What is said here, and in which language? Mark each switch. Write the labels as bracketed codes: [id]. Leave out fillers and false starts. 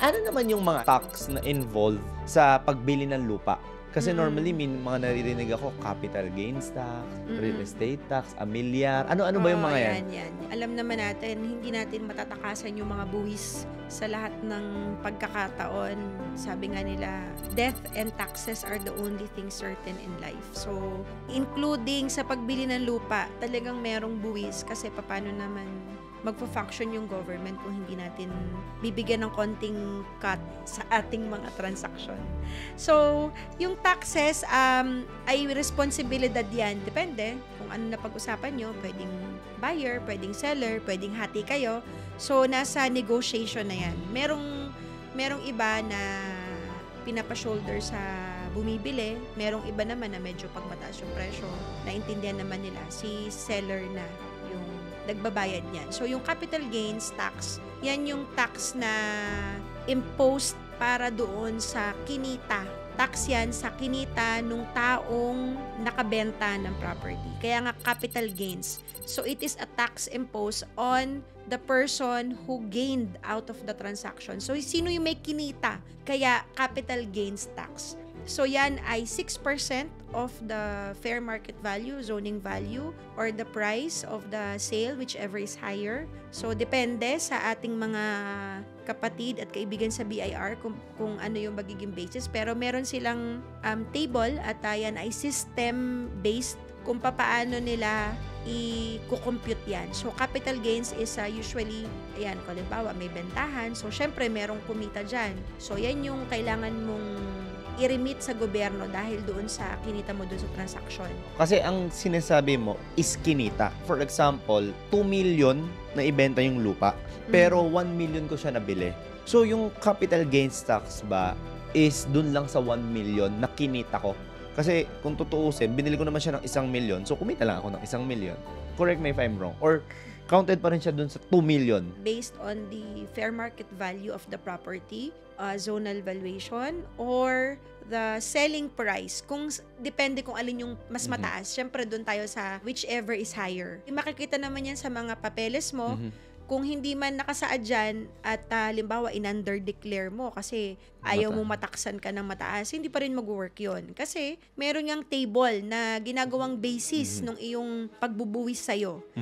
[tl] Ano naman yung mga tax na involved sa pagbili ng lupa? Kasi normally, may mga naririnig ako, capital gains tax, real estate tax, amilyar. Ano ba yung mga yan? Alam naman natin, hindi natin matatakasan yung mga buwis sa lahat ng pagkakataon. Sabi nga nila, [en] death and taxes are the only things certain in life. [tl] So, including sa pagbili ng lupa, talagang merong buwis kasi paano naman magpo-function yung government kung hindi natin bibigyan ng konting cut sa ating mga transaction. So, yung taxes ay responsibilidad yan. Depende kung ano na pag-usapan nyo. Pwedeng buyer, pwedeng seller, pwedeng hati kayo. So, nasa negotiation na yan. Merong iba na pinapa-shoulder sa bumibili. Merong iba naman na medyo pag mataas yung presyo, naintindihan naman nila si seller na yung nagbabayad niyan. So, yung capital gains tax, yan yung tax na imposed para doon sa kinita. Tax yan sa kinita nung taong nakabenta ng property. Kaya nga capital gains. [en] So, it is a tax imposed on the person who gained out of the transaction. [tl] So, sino yung may kinita? Kaya capital gains tax. [en] So, [tl] yan ay [en] 6% of the fair market value, zoning value, or the price of the sale, whichever is higher. [tl] So, depende sa ating mga kapatid at kaibigan sa BIR kung ano yung magiging basis. Pero meron silang table at yan ay system-based kung paano nila i-compute yan. So, capital gains is usually, ayan, kung halimbawa, may bentahan. So, syempre, merong kumita dyan. So, yan yung kailangan mong i-remit sa gobyerno dahil doon sa kinita mo doon sa transaction. Kasi ang sinasabi mo is kinita. [en] For example, [tl] 2 million na ibenta yung lupa, pero 1 million ko siya nabili. So, yung capital gains tax ba is doon lang sa 1 million na kinita ko. Kasi kung tutuusin, binili ko naman siya ng 1 million, so kumita lang ako ng 1 million. [en] Correct me if I'm wrong. Or counted [tl] pa rin siya dun sa [en] 2 million. Based on the fair market value of the property, zonal valuation, or the selling price. [tl] Depende kung alin yung mas mataas. Siyempre, dun tayo sa [en] whichever is higher. [tl] Makikita naman yan sa mga papeles mo. Kung hindi man nakasaad dyan at halimbawa in-under-declare mo kasi ayaw mo mataksan ka ng mataas, hindi pa rin mag-work yun. Kasi meron yung table na ginagawang basis ng iyong pagbubuwis sa'yo.